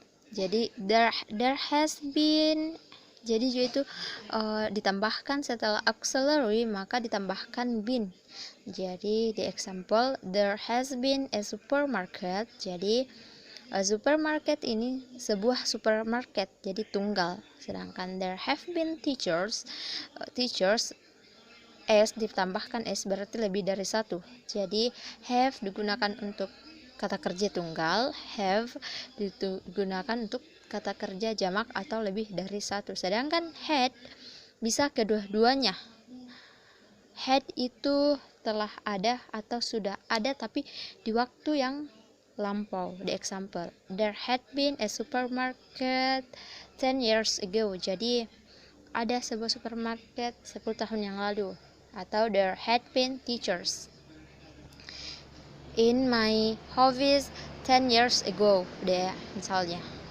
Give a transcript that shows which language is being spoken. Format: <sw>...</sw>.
<id>Jadi</id> <en>there has been,</en> <id>jadi itu ditambahkan setelah auxiliary maka ditambahkan been.</id> <en>Jadi the example, there has been a supermarket.</en> <id>Jadi supermarket ini sebuah supermarket, jadi tunggal. Sedangkan</id> <en>there have been teachers,</en> <id>teachers s ditambahkan s berarti lebih dari satu. Jadi have digunakan untuk kata kerja tunggal, have digunakan untuk kata kerja jamak atau lebih dari satu. Sedangkan had bisa kedua-duanya. Had itu telah ada atau sudah ada tapi di waktu yang lampau.</id> <en>The example, there had been a supermarket 10 years ago.</en> <id>Jadi ada sebuah supermarket 10 tahun yang lalu.</id> <en>Atau there had been teachers in my office 10 years ago,</en> <id>deh misalnya.</id>